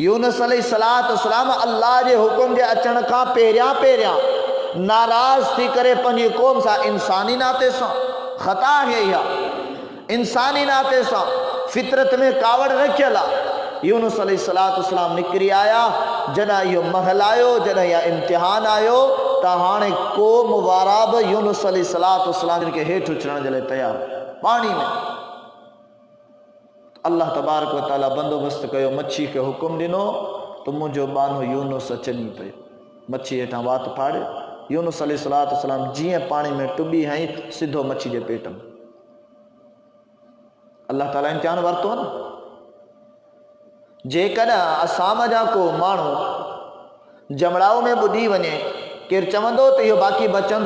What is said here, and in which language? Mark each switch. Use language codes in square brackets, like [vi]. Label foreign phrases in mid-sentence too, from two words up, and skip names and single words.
[sd] यूनुस अलैहिस्सलाम अल्लाह जे हुकुम जे अचण खां पहिरियां नाराज़ थी करे पंहिंजी क़ौम सां इंसानी नाते सां ख़ता आहे, इंसानी नाते सां फितरत में कावड़ रखियल आहे। यूनुस अलैहिस्सलाम निकिरी आया। जॾहिं इहो महल आयो, जॾहिं इहा इम्तिहान आयो, त हाणे क़ौम वारा बि यूनुस अलैहिस्सलाम खे हेठि उछलण जे लाइ तयार पाणी में। [ar] الله تبارك وتعالى [sd] बंदोबस्त कयो, मच्छी खे हुकुम ॾिनो त मुंहिंजो बानो यूनुस अचनी पियो, मच्छी हेठां वात फाड़े। यूनुस अलैहिस्सलाम जीअं पाणी में टुॿी हई, सिधो मच्छी जे पेट में। अल्लाह ताला इम्तिहान वरितो न। जेकॾहिं असाम जा को माण्हू जमड़ाऊ में ॿुधी वञे, केरु चवंदो त इहो बाक़ी बचंदो।